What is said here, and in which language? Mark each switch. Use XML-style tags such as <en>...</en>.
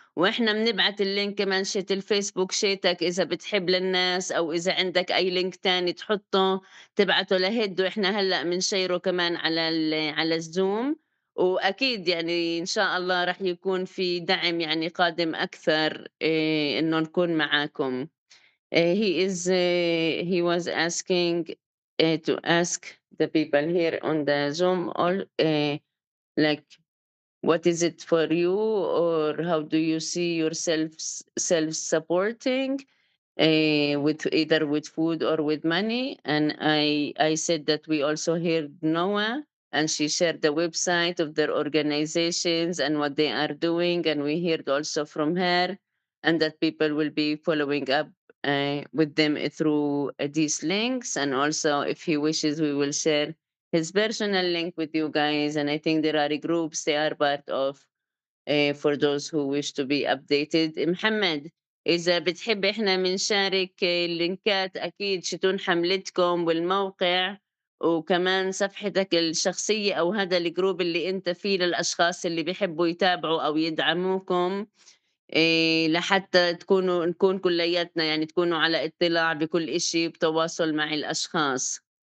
<ar>وإحنا بنبعت اللينك كمان شات الفيسبوك شاتك إذا بتحب للناس، أو إذا عندك أي لينك تاني تحطّه تبعته لهيد، وإحنا هلأ بنشيره كمان على الزوم. وأكيد يعني إن شاء الله رح يكون في دعم يعني قادم أكثر إنه نكون معاكم.</ar> <en>He was asking to ask the people here on the Zoom or like what is it for you, or how do you see yourself self-supporting with either with food or with money? And I said that we also heard Noah, and she shared the website of their organizations and what they are doing, and we heard also from her, and that people will be following up with them through these links. And also, if he wishes, we will share his personal link with you guys. And I think there are groups they are part of for those who wish to be updated.</en> <ar>محمد، إذا بتحب إحنا بنشارك اللينكات أكيد شتون حملتكم والموقع، وكمان صفحتك الشخصية أو هذا الجروب اللي أنت فيه للأشخاص اللي بيحبوا يتابعوا أو يدعموكم، لحتى نكون كلياتنا يعني تكونوا على اطلاع بكل إشي بتواصل مع الأشخاص.</ar>